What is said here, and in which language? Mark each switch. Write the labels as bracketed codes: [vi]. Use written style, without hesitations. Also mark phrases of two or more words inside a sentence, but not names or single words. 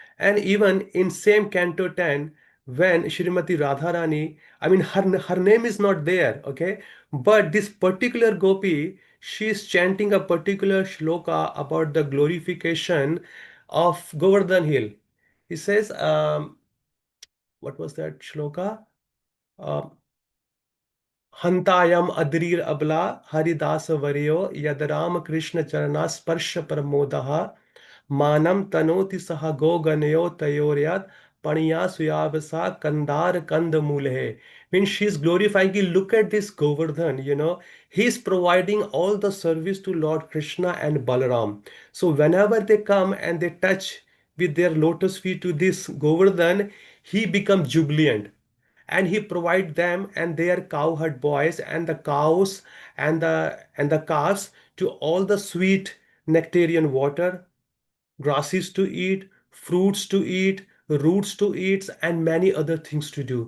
[en] And even in same Canto 10, when Shrimati Radharani, I mean, her name is not there, okay? But this particular gopi, she is chanting a particular shloka about the glorification of Govardhan Hill. He says, what was that shloka? [sa] Um, हंतायम अद्रीर अबला हरिदास वर्यो यद राम कृष्ण चरणा स्पर्श प्रमोदः मानम तनोति सह गोगणयो तयोर्यत् पणिया सुयावसा कंदार कंद मूले. [en] Means she is glorifying. Look at this Govardhan, he is providing all the service to Lord Krishna and Balaram. So whenever they come and they touch with their lotus feet to this Govardhan, he becomes jubilant, and he provide them and their cowherd boys and the cows and the calves to all the sweet nectarian water, grasses to eat, fruits to eat, roots to eat, and many other things to do.